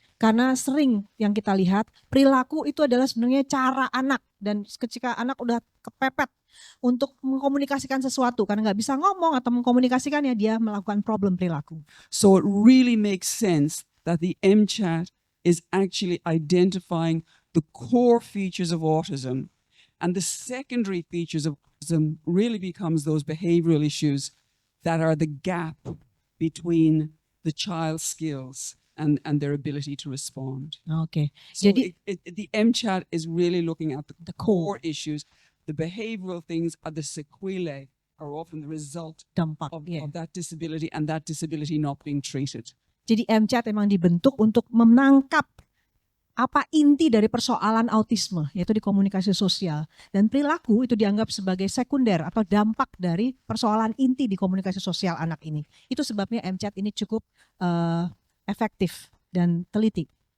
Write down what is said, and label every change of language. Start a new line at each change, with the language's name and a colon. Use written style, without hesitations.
Indonesian: Karena sering yang kita lihat, perilaku itu adalah sebenarnya cara anak. Dan ketika anak udah kepepet untuk mengkomunikasikan sesuatu, karena nggak bisa ngomong atau mengkomunikasikannya, dia melakukan problem perilaku.
English: So it really makes sense that the MChat is actually identifying the core features of autism. And the secondary features of autism really becomes those behavioral issues that are the gap between the child's skills and their ability to respond.
Indonesian: Oke.
English: So
Indonesian: Jadi
English: the MChat is really looking at the core issues. The behavioral things are the sequelae, are often the result
Indonesian: dampak.
English: of Yeah. that disability and that disability not being treated.
Indonesian: Jadi MChat memang dibentuk untuk menangkap apa inti dari persoalan autisme, yaitu di komunikasi sosial. Dan perilaku itu dianggap sebagai sekunder atau dampak dari persoalan inti di komunikasi sosial anak ini. Itu sebabnya MChat ini cukup efektif dan teliti.